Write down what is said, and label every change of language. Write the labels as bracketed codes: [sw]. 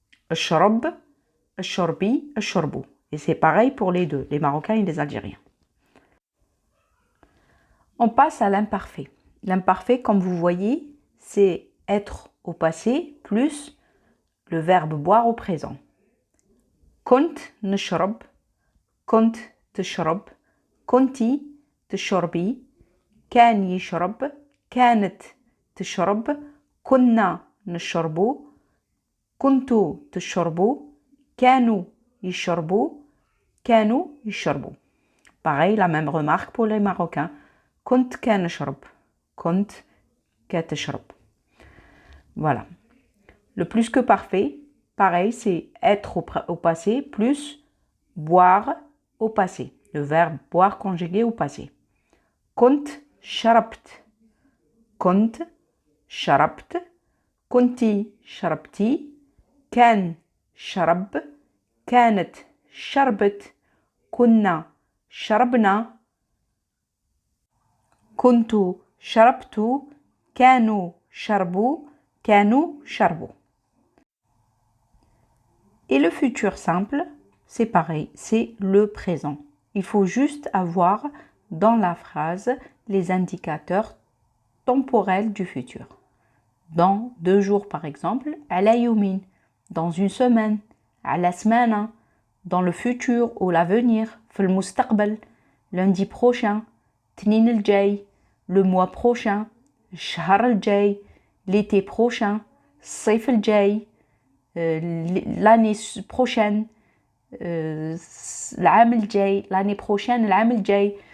[ar] Ashrab, ashrbi, ashrbu. [fr] Et c'est pareil pour les deux, les Marocains et les Algériens. On passe à l'imparfait. L'imparfait, comme vous voyez, c'est être au passé plus le verbe boire au présent. [ar] كنت نشرب, كنت تشرب, كنتي تشربي, كان يشرب, كانت تشرب, كنا نشرب, كنتوا تشربوا, كانوا يشربوا, كانوا يشربوا. [fr] Pareil, la même remarque pour les Marocains. [ar] كنت كنشرب, كنت كتشرب. Voilà. [fr] Le plus que parfait, pareil, c'est être au passé plus boire au passé. Le verbe boire conjugué au passé. [ar] كنت شربت, كنت شربت, كنتي شربتي, كان شرب, كانت شربت, كنا شربنا, كنتوا شربتوا, كانوا شربوا, كانوا شربوا. [fr] Et le futur simple, c'est pareil, c'est le présent. Il faut juste avoir dans la phrase les indicateurs temporels du futur. Dans 2 jours par exemple, [ar] ala yawmin, [fr] dans une semaine, [ar] ala smana, [fr] dans le futur ou l'avenir, [ar] fil mustaqbal, [fr] lundi prochain, [ar] tnin al jay, [fr] le mois prochain, [ar] shahr al jay, [fr] l'été prochain, [ar] sayf al jay, [fr] l'année prochaine, [ar] l'am al-jay, [fr] l'année prochaine, l'am al-jay.